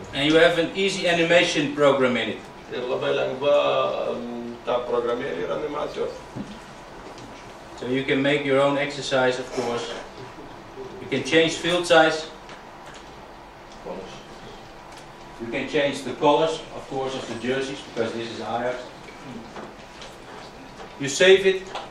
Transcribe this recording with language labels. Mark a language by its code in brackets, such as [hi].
[en] And you have an easy animation program in it. [lt] Ir labai lengva ta programėlė ir animacijos. [en] So you can make your own exercise, of course. You can change field size. You can change the colors, of course, of the jerseys, because this is Ajax. You save it.